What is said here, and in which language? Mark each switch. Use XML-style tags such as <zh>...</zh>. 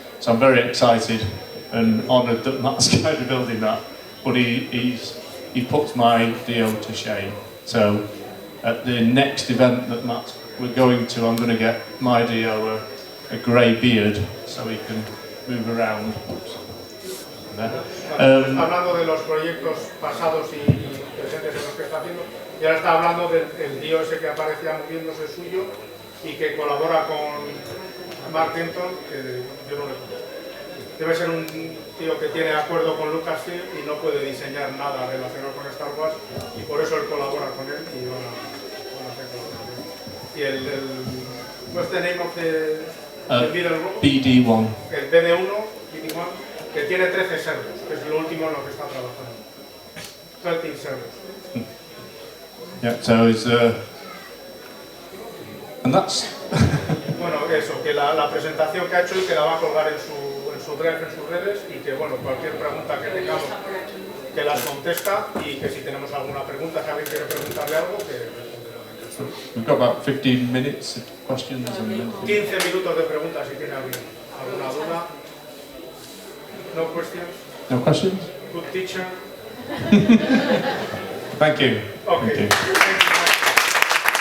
<en>So I'm very excited and honoured that Matt's kind of building that, but he puts my Dio to shame. So at the next event that we're going to, I'm going to get my Dio a grey beard so he can move around.</en> <es>Hablando de los proyectos pasados y presentes en los que está haciendo, y ahora está hablando del Dio ese que aparecía moviéndose suyo y que colabora con Mark Denton, que yo no le conozco. Debe ser un tío que tiene acuerdo con Lucasfilm y no puede diseñar nada relacionado con Star Wars, y por eso él colabora con él y van a hacer colaboración. Y</es> <en>what's the name of the BD1.</en> <es>El BD1, BD1, que tiene 13 servos, que es lo último en lo que está trabajando.</es> <en>13 servos. Yeah, so it's and that's</en> <es>bueno, eso, que la presentación que ha hecho y que la va a colgar en su drive, en sus redes, y que bueno, cualquier pregunta que tengamos que las contesta, y que si tenemos alguna pregunta, si alguien quiere preguntarle algo, que</es> <en>we've got about 15 minutes of questions and then</en> <es>15 minutos de preguntas si tiene alguna duda.</es> <en>No questions? no questions? Good teacher. Thank you. Okay. Thank you.</en>